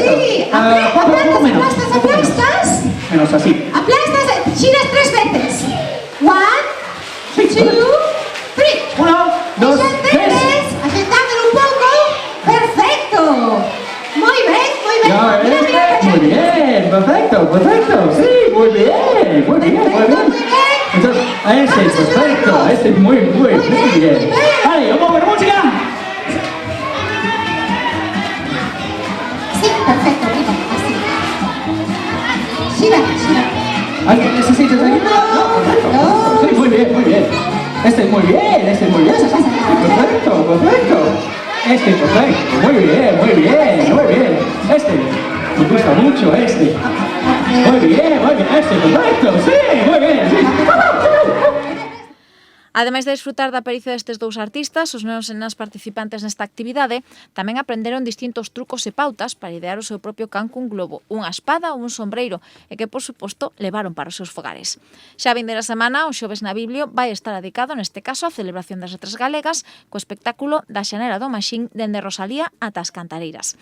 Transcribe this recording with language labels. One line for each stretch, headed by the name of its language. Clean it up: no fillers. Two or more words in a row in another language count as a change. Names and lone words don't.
Spanish: Sí, aplastas. Menos así. Aplastas, giras 3 veces. 1, 2, 3. 1, 2, 3.
Galician: Asentándolo un pouco. Perfecto. Moi ben, moi ben.
Spanish: Ya, muy bien, perfecto. Sí, muy bien. Entonces, ese es perfecto. Este es muy bien. Vale, vamos a ver música. Perfecto, mira, así. Gira. ¿Necesitas ayuda? No, perfecto. Sí, muy bien. Este es muy bien. Perfecto. Este es perfecto. Muy bien. Este, me gusta mucho este. Muy bien. Este es perfecto. Sí, muy bien. Sí.
Galician: Ademais de desfrutar da pericia destes 2 artistas, os nenos e nenas participantes nesta actividade tamén aprenderon distintos trucos e pautas para idear o seu propio can cun globo, unha espada ou un sombreiro, e que, por suposto, levaron para os seus fogares. Xa a vindeira semana, o xoves na Biblio vai estar dedicado, neste caso, á celebración das letras galegas, co espectáculo da Xanera do Maxín dende Rosalía ata as Cantareiras.